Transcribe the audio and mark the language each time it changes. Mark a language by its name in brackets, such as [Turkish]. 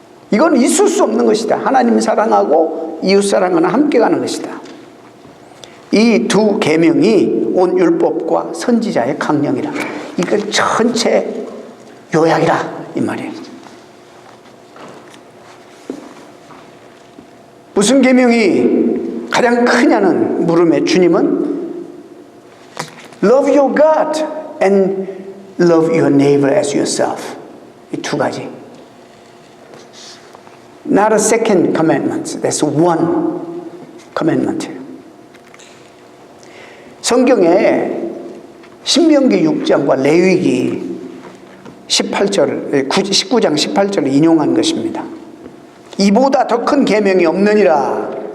[Korean] 이건 있을 수 없는 것이다. 하나님 사랑하고 이웃 사랑은 함께 가는 것이다. 이 두 계명이 온 율법과 선지자의 강령이라. 이걸 전체 요약이라 이 말이에요. 무슨 계명이 가장 크냐는 물음에 주님은 [English] Love your God and love your neighbor as yourself. [Korean] 이 두 가지. [English] Not a second commandment. That's one commandment. [Korean] 성경에 신명기 6장과 레위기 19장 18절을 인용한 것입니다. 이보다 더 큰 계명이 없느니라.